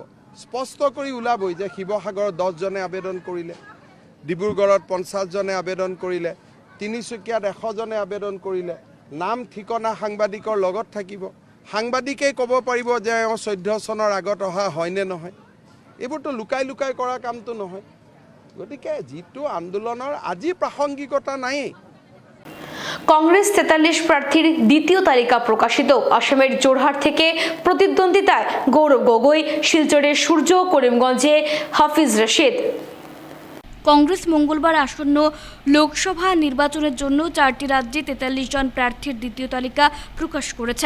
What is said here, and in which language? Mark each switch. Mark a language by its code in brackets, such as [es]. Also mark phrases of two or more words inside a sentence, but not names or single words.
[as] স্পষ্ট কৰি ওলাবই যে শিৱসাগৰত 10 জনে আবেদন কৰিলে, ডিব্ৰুগড়ত 50 জনে আবেদন কৰিলে, তিনিচুকীয়াত 100 জনে আবেদন কৰিলে। নাম ঠিকনা সাংবাদিকৰ লগত থাকিব। সাংবাদিকেই ক'ব পাৰিব যে 14 চনৰ আগত অহা হয়নে নহয়। এইবোৰতো লুকাই লুকাই কৰা কামটো নহয়। গতিকে যিটো আন্দোলনৰ আজি প্ৰাসংগিকতা নায়েই। [bn] কংগ্রেস 43 প্রার্থীর দ্বিতীয় তালিকা প্রকাশিত। আসামের জোরহাট থেকে প্রতিদ্বন্দ্বিতায় গৌরব গগৈ, শিলচরের সূর্য, করিমগঞ্জে হাফিজ রশিদ। কংগ্রেস মঙ্গলবার আসন্ন লোকসভা নির্বাচনের জন্য 4টি রাজ্যে 43 জন প্রার্থীর দ্বিতীয় তালিকা প্রকাশ করেছে।